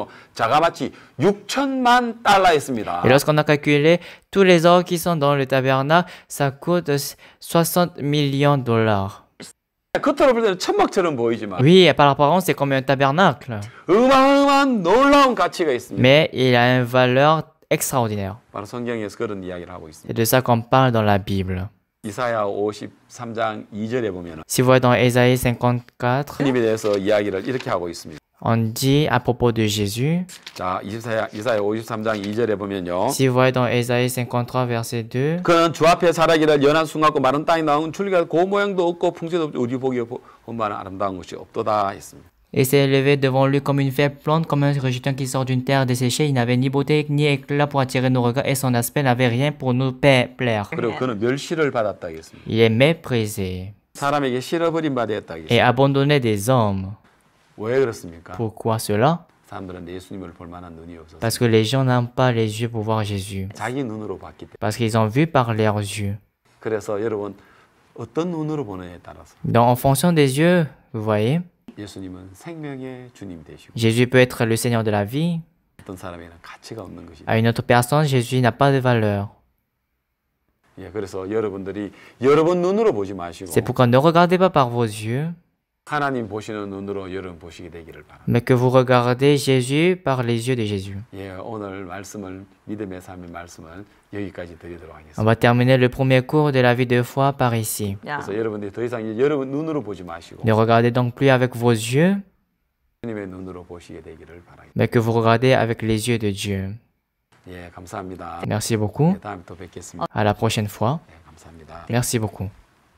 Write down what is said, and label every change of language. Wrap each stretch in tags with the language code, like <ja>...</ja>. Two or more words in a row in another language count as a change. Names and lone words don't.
<ko>자가마치 6천만 달러였습니다.</ko> <fr>Et lorsqu'on a calculé tous les or qui sont dans le tabernacle, ça coûte 60 millions de dollars.</fr> <ko>겉으로 볼 때는 천막처럼 보이지만</ko> <fr>Oui, par apparence, c'est comme un tabernacle.</fr> <ko>어마어마한 놀라운 가치가 있습니다.</ko> <fr>Mais il a une valeur extraordinaire.</fr> <ko>바로 성경에서 그런 이야기를 하고</ko> <fr>C'est</fr> <ko>있습니다.</ko> <fr>de ça qu'on parle dans la Bible.</fr> <ko>이사야 53장 2절에 보면</ko> <fr>Si vous voyez dans Ésaïe 54,</fr> <ko>하나님에 대해서 이야기를 이렇게 하고 있습니다.</ko> <fr>on dit à propos de Jésus.</fr> <ko>자, 이사야 53장 2절에 보면요.</ko> <fr>Si vous voyez dans Ésaïe 53, verset 2,</fr> <ko>그는 주 앞에 살아기를 연한 숨 같고 마른 땅이 나온 줄기가 고 모양도 없고 풍채도 없고 우리 보기에 본 바는 아름다운 것이 없도다 했습니다.</ko> <fr>et s'est élevé devant lui comme une faible plante, comme un rejeton qui sort d'une terre desséchée. Il n'avait ni beauté ni éclat pour attirer nos regards, et son aspect n'avait rien pour nous plaire.</fr> <ko>그리고 그는 멸시를 받았다 했습니다.</ko> <fr>Il est méprisé</fr> <ko>사람에게 실어버린 바 되었다</ko> <fr>et</fr> <ko>했습니다.</ko> <fr>abandonné des hommes.</fr> <ko>왜 그렇습니까?</ko> <fr>Pourquoi cela?</fr> <ko>사람들은 예수님을 볼 만한 눈이 없었어요.</ko> <fr>Parce que les gens n'ont pas les yeux pour voir Jésus.</fr> <ko>자기 눈으로 봤기 때문에.</ko> <fr>Parce qu'ils ont vu par leurs yeux.</fr> <ko>그래서 여러분 어떤 눈으로 보느냐에 따라서</ko> <fr>Donc en fonction des yeux, vous voyez,</fr> <ko>예수님은 생명의 주님 되시고</ko> <fr>Jésus peut être le Seigneur de la vie.</fr> <ko>어떤 사람에게는 가치가 없는 것이죠.</ko> <fr>À une autre personne, Jésus n'a pas de valeur.</fr> <ko>예, 그래서 여러분들이 여러분 눈으로 보지 마시고</ko> <fr>C'est pourquoi ne regardez pas par vos yeux,</fr> <ko>하나님 보시는 눈으로 여러분 보시게 되기를 바랍니다.</ko> <fr>mais que vous regardez Jésus par les yeux de Jésus.</fr> <ko>예, 오늘 말씀을 믿음의 삶의 말씀을 여기까지 드리도록</ko> <fr>On</fr> <ko>하겠습니다.</ko> <fr>va terminer le premier cours de la vie de foi par ici.</fr> <en>Yeah.</en> <ko>그래서 여러분들이 더 이상 이제 여러분 눈으로 보지 마시고</ko> <fr>Ne regardez donc plus avec vos yeux,</fr> <ko>주님의 눈으로 보시게 되기를 바랍니다.</ko> <fr>mais que vous regardez avec les yeux de Dieu.</fr> <ko>예, 감사합니다.</ko> <fr>Merci beaucoup.</fr> <ko>예, 다음에 또 뵙겠습니다.</ko> <fr>À la prochaine fois.</fr> <ko>예, 감사합니다.</ko> <fr>Merci beaucoup.</fr>